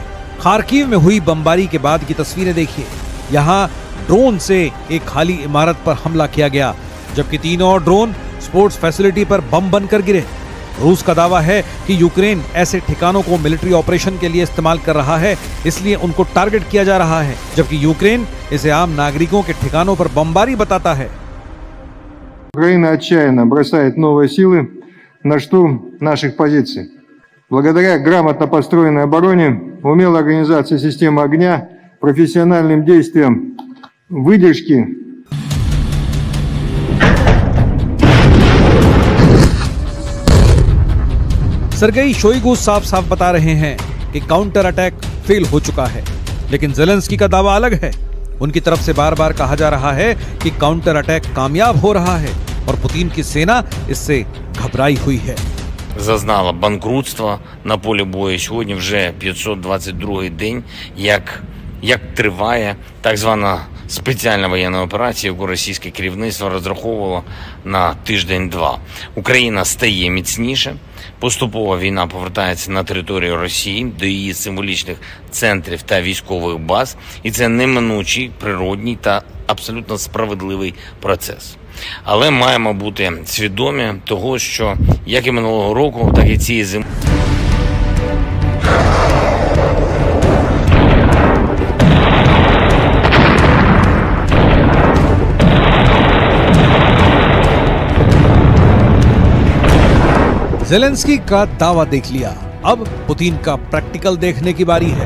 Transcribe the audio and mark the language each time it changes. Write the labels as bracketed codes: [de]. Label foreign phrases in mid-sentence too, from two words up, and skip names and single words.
[hi] खार्किव में हुई बमबारी के बाद की तस्वीरें देखिए। यहाँ ड्रोन से एक खाली इमारत पर हमला किया गया, जबकि 3 और ड्रोन [en] sports facility [hi] पर बम बनकर गिरे। रूस का दावा है कि यूक्रेन ऐसे ठिकानों को [en] military operation [hi] के लिए इस्तेमाल कर रहा है, इसलिए उनको टारगेट किया जा रहा है, जबकि यूक्रेन इसे आम नागरिकों के ठिकानों पर बमबारी बताता है। [ru] Украина отчаянно бросает новые силы на штурм наших позиций. Благодаря грамотно построенной обороне, умелой организации системы огня, профессиональным действиям, выдержке. [hi] सर्गेई शोइगु साफ साफ बता रहे हैं कि [en] counter attack [hi] फेल हो चुका है, लेकिन ज़ेलेंस्की का दावा अलग है। उनकी तरफ से बार बार कहा जा रहा है कि [en] counter attack [hi] कामयाब हो रहा है और पुतिन की सेना इससे घबराई हुई है। [uk] Зазнала банкрутства на полі бою. Сьогодні вже 522-й день, як триває так звана спеціальна воєнна операція, яку російське керівництво розраховувало на тиждень-два. Україна стає міцніше. Поступово війна повертається на територію Росії, до її символічних центрів та військових баз. І це неминучий, природній та абсолютно справедливий процес. Але маємо бути свідомі того, що як і минулого року, так і цієї зими. [hi] ज़ेलेंस्की का दावा देख लिया, अब पुतिन का प्रैक्टिकल देखने की बारी है।